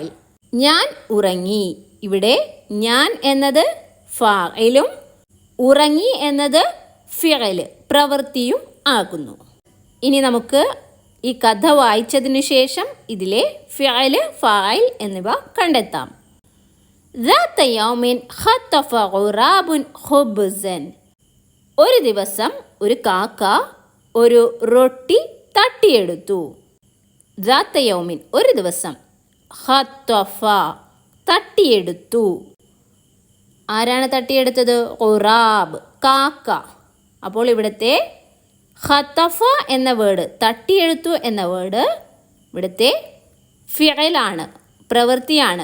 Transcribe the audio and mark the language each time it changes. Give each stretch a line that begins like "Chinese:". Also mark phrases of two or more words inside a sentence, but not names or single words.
Malayalam: ഞാൻ ഉറങ്ങി. ഇവിടെ ഞാൻ എന്നത് ഫാഇലും ഉറങ്ങി എന്നത് ഫിഅല് പ്രവൃത്തിയും ആകുന്നു. ഇനി നമുക്ക് ഈ കഥ വായിച്ചതിനു ശേഷം ഇതിലെ ഫിഅല് ഫാഇൽ എന്നിവ കണ്ടെത്താം.
Arabic: ذات يوم خطف غراب خبزا
Malayalam: ഒരു ദിവസം ഒരു കാക്ക ഒരു റൊട്ടി തട്ടിയെടുത്തു.
Arabic: ذات يوم
Malayalam: ഒരു ദിവസം, ഖത്തഫ തട്ടിയെടുത്തു. ആരാണ് തട്ടിയെടുത്തത്? ഖുറാബ് കാക്ക. അപ്പോൾ ഇവിടുത്തെ ഖത്തഫ എന്ന വേർഡ്, തട്ടിയെടുത്തു എന്ന വേർഡ് ഇവിടുത്തെ ഫിഅലാണ്, പ്രവൃത്തിയാണ്.